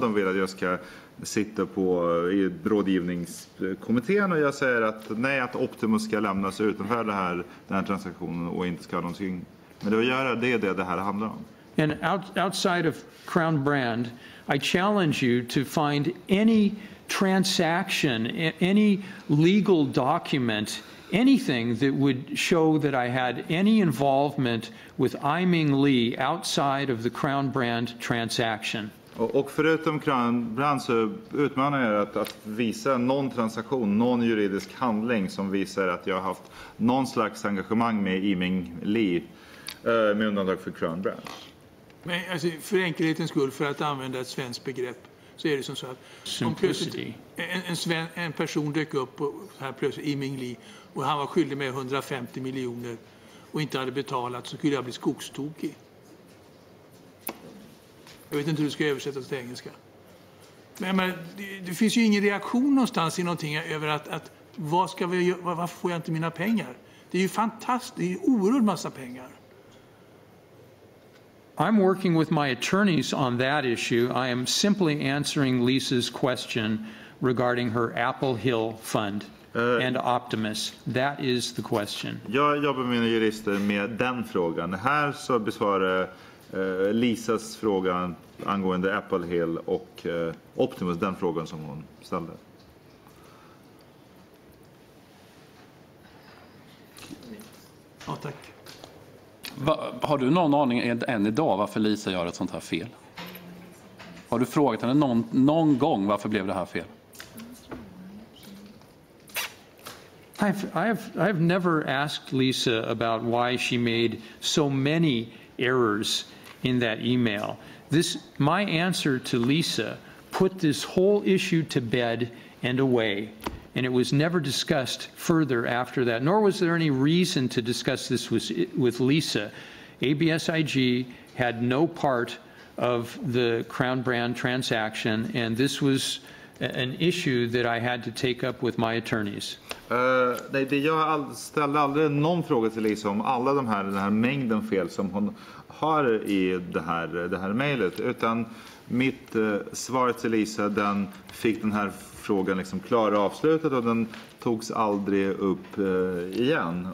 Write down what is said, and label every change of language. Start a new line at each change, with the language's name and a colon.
Swedish: De vill att jag ska sitta i rådgivningskommittén, och jag säger att nej, att Optimus ska lämnas utanför den här transaktionen och inte ska ha någonting med det att göra. Det är det här handlar om.
English: And outside of Crown Brand, I challenge you to find any transaction, any legal document, anything that would show that I had any involvement with I-Ming Lee outside of the Crown Brand transaction.
Swedish: Och förutom Crown Brand så utmanar jag att visa någon transaktion, någon juridisk handling som visar att jag har haft någon slags engagemang med I-Ming Lee, med undantag för Crown Brand. Men alltså, för enkelhetens skull, för att använda ett svenskt begrepp, så är det som så att om plötsligt en person dök upp och här plötsligt I-Ming Lee och han var skyldig med 150 miljoner och inte hade betalat, så skulle jag bli skogstokig. Jag vet inte hur det ska översättas till engelska. Men det finns ju ingen reaktion någonstans i någonting över att vad ska vi göra, varför får jag inte mina pengar? Det är ju fantastiskt, det är en oerhörd massa pengar.
English: I'm working with my attorneys on that issue. I am simply answering Lisa's question regarding her Apple Hill fund and Optimus. That is the question.
Swedish: Jag jobbar med mina jurister med den frågan. Här så besvarar Lisas fråga angående Apple Hill och Optimus, den frågan som hon ställde. Ja, tack. Har du någon aning än idag varför Lisa gör ett sånt här fel? Har du frågat henne någon gång varför blev det här fel?
English: I've never asked Lisa about why she made so many errors in that email. My answer to Lisa put this whole issue to bed and away. And it was never discussed further after that, nor was there any reason to discuss this with Lisa. ABSIG had no part of the Crown Brand transaction, and this was an issue that I had to take up with my attorneys.
Swedish: Jag ställde aldrig någon fråga till Lisa om alla den här mängden fel som hon har i det här mejlet, utan mitt svar till Lisa, den fick den här frågan liksom klara avslutet, och den togs aldrig upp igen.